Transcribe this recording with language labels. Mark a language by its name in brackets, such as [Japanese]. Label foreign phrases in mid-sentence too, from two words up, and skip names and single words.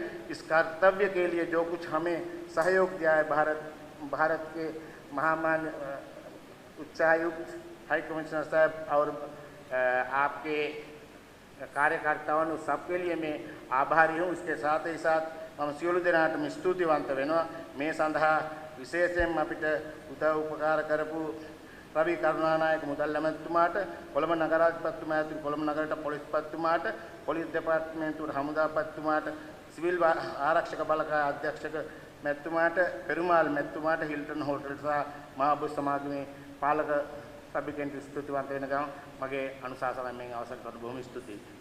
[Hindi] इस कर्तव्य के लिए जो कुछ हमें सहयोग दिया है भारत के महामान्य उच्चायुक्त हाई कमिश्नर साहब और आपके कार्यकर्ताओं सबके लिए मैं आभारी हूँ। इसके साथ ही साथ [Sinhala] मम සියලු දෙනාටම ස්තුතිවන්ත වෙනවා මේ සඳහා විශේෂයෙන්ම අපිට උදව් උපකාර කරපු රවි කරුණානායක මුදල් ඇමතිතුමාට, කොළඹ නගරාධිපතිතුමා ඇතුළු කොළඹ නගරයට පොලිස්පතිතුමාට, පොලිස් දෙපාර්තමේන්තුවට හමුදාපතිතුමාට, සිවිල් ආරක්ෂක බලකාය අධ්‍යක්ෂක මැතිතුමාට, පෙරුමාල් මැතිතුමාට, හිල්ටන් හෝටල් සහ මහබෝධි සමාගමේ පාලක සභිකයන්ට ස්තුතිවන්ත වෙන ගමන් මගේ අනුශාසනාවෙන් මේ අවසන් කරන බොහොම ස්තුතියි।